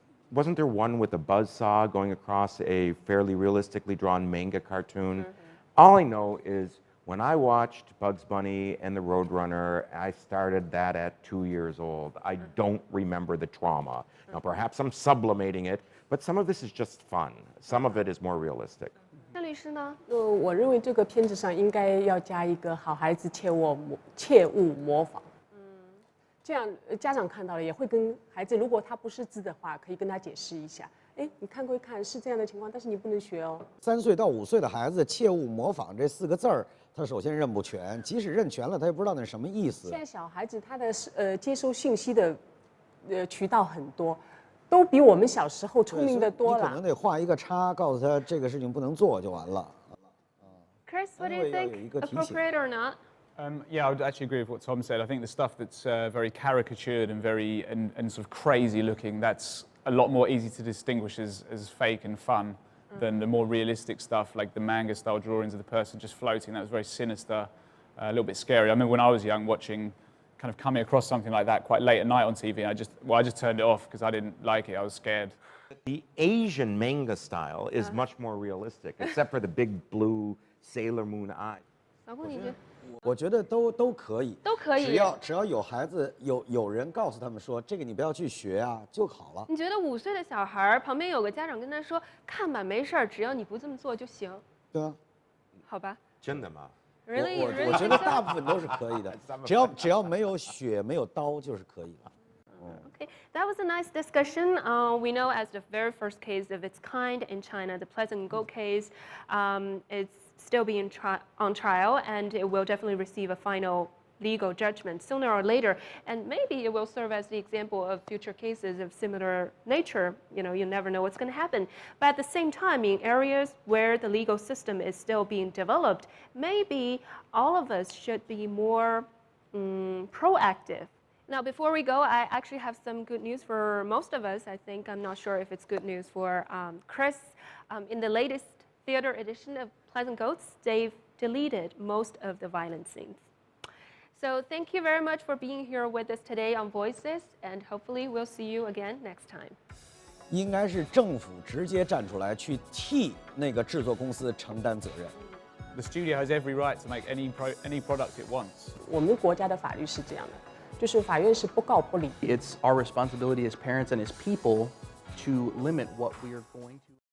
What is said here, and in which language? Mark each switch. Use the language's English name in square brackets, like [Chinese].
[English] Wasn't there one with a buzzsaw going across a fairly realistically drawn manga cartoon? All I know is when I watched Bugs Bunny and the Roadrunner, I started that at 2 years old. I don't remember the trauma. Now, perhaps I'm sublimating it, but some of this is just fun. Some of it is more realistic. [Chinese] 那律师呢？我认为这个片子上应该要加一个好孩子切勿模仿。这样家长看到了也会跟孩子，如果他不识字的话，可以跟他解释一下。哎，你看归看是这样的情况，但是你不能学哦。 3岁到5岁的孩子切勿模仿这4个字儿，他首先认不全，即使认全了，他也不知道那是什么意思。现在小孩子他的接收信息的渠道很多，都比我们小时候聪明的多了。你可能得画一个叉，告诉他这个事情不能做就完了。 [English] Chris, what do you think? Appropriate or not? Yeah, I would actually agree with what Tom said. I think the stuff that's very caricatured and very and sort of crazy looking, that's a lot more easy to distinguish as fake and fun than the more realistic stuff like the manga style drawings of the person just floating. That was very sinister, a little bit scary. I remember when I was young watching, kind of coming across something like that quite late at night on TV, and I just turned it off because I didn't like it. I was scared. The Asian manga style is much more realistic, except for the big blue Sailor Moon eye. [Chinese] 老公，你觉得？我觉得都可以，都可以。只要有孩子有人告诉他们说这个你不要去学啊就好了。你觉得5岁的小孩旁边有个家长跟他说看吧没事儿，只要你不这么做就行。对啊。好吧。真的吗？ [English] Really? [Chinese] 我觉得大部分都是可以的，只要没有血没有刀就是可以了。 [English] Okay, that was a nice discussion. We know as the very first case of its kind in China, the Pleasant Goat case, it's still being on trial, and it will definitely receive a final legal judgment sooner or later. And maybe it will serve as the example of future cases of similar nature. You know, you never know what's going to happen. But at the same time, in areas where the legal system is still being developed, maybe all of us should be more proactive. Now, before we go, I actually have some good news for most of us. I think I'm not sure if it's good news for Chris. In the latest theater edition of Pleasant Goats, they've deleted most of the violent scenes. So thank you very much for being here with us today on Voices, and hopefully we'll see you again next time. [Chinese] 应该是政府直接站出来去替那个制作公司承担责任。 [English] The studio has every right to make any product it wants. [Chinese] 我们国家的法律是这样的，就是法院是不告不理。 [English] It's our responsibility as parents and as people to limit what we are going to.